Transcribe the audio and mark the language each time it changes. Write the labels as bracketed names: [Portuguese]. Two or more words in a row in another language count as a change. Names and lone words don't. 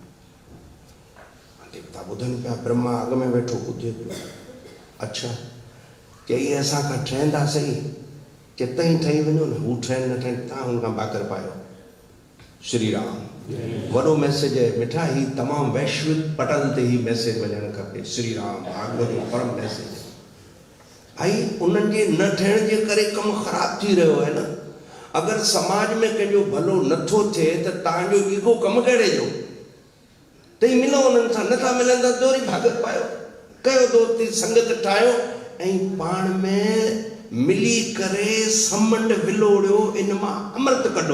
[Sindhi] देवता ॿुधनि पिया, ब्रह्मा अॻ में वेठो ॿुधे पियो। अच्छा चई असां खां ठहंदा सही, कि तई ठही वञो न, हू ठहनि न ठहनि, तव्हां हुन खां बाकर पायो। श्री राम वॾो मैसेज है मिठा, ही तमामु वैश्विक पटल ते ही मैसेज वञणु खपे। श्री राम भागवत जो परम मैसेज है। भाई उन्हनि जे न ठहण जे करे कमु ख़राब थी रहियो है न। अगरि समाज में कंहिंजो भलो नथो थिए त तव्हांजो ईगो कमु कहिड़े जो? तई मिलो उन्हनि सां, नथा मिलनि त वरी भागत पायो, कयो दोस्ती, संगत ठाहियो ऐं पाण में मिली करे समंड विलोड़ियो, इन मां अमृत कढो।